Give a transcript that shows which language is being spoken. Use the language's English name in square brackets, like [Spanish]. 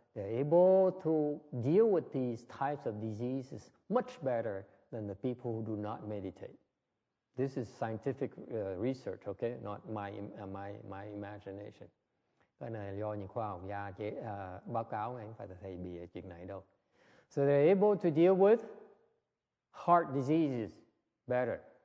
[English] They're able to deal with these types of diseases much better than the people who do not meditate. This is scientific research, okay, not my imagination. [Vietnamese] Cái này là do những khoa học gia báo cáo, anh phải thầy bịa chuyện này đâu. [English] So they're able to deal with heart diseases better.